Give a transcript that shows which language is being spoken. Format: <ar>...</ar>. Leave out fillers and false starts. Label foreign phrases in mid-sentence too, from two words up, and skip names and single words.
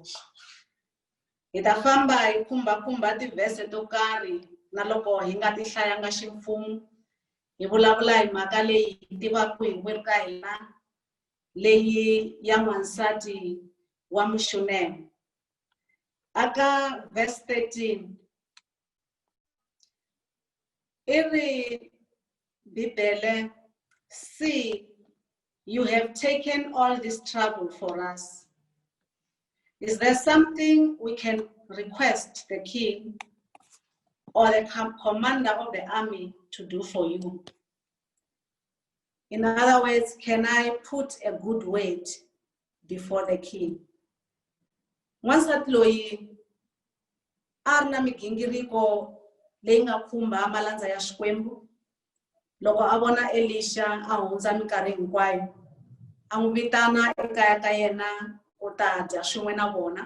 <ts>Hi ta famba hi khumba tivhese to karhi na loko hi nga ti hlayanga ximfumo hi vulavula hi mhaka leyi hi tivaka hinkwerhu ka hina leyi ya n'wansati wa muxunene. Aka verse 13 i ri Bibele,</ts> <en>see, you have taken all this trouble for us. Is there something we can request the king or the commander of the army to do for you? In other words, can I put a good word before the king?</en> <ts>N'wansati loyi a ri na migingiriko leyi nga khumba malandza ya Xikwembu. Loko a vona Elisha a hundza minkarhi hinkwayo, a n'wi vitana ekaya ka yena ku ta dya swin'we na vona.</ts>